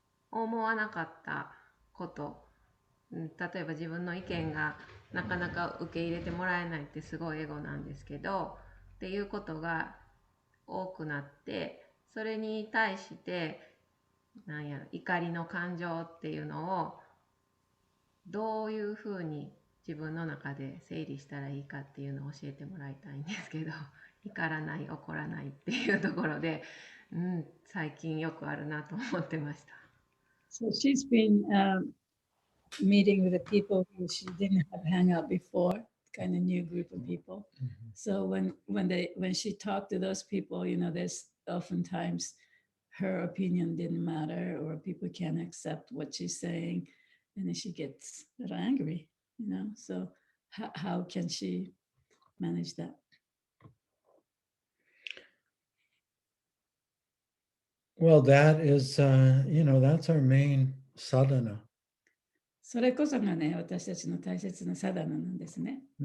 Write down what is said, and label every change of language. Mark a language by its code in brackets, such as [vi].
[ja] 思わなかったこと、例えば自分の意見がなかなか受け入れてもらえないってすごいエゴなんですけど、っていうことが多くなって、それに対して怒りの感情っていうのをどういうふうに自分の中で整理したらいいかっていうのを教えてもらいたいんですけど、怒らない怒らないっていうところで、最近よくあるなと思ってました。 [en] So she's been meeting with the people who she didn't have hang out before, kind of new group of people. So when she talked to those people, there's oftentimes her opinion didn't matter, or people can't accept what she's saying, and then she gets a little angry, So how can she manage that? Well, that is, that's our main sadhana. [ja] それこそがね、私たちの大切なサダナなんですね。